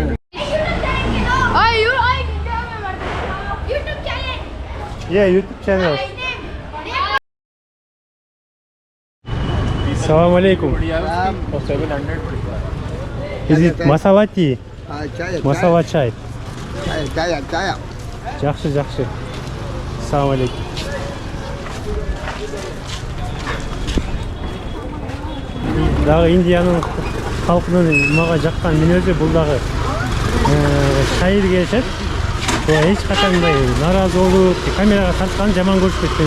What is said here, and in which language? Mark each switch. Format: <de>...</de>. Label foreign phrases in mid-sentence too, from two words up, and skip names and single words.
<en>YouTube channel. Yeah, YouTube channel.</en> <ar>السلام عليكم.</ar> <en>Is it masala tea?</en> <hi>मसाला चाय. Chaya.</hi> <kk>Жақсы.</kk> <ar>السلام عليكم.</ar> <kk>Дағы Индияның халқының маған жаққан мінезі бұл дағы шайыр келешет. Еш қашандай наразы болып, камераға тартқанын жаман көрсетпейді.</kk>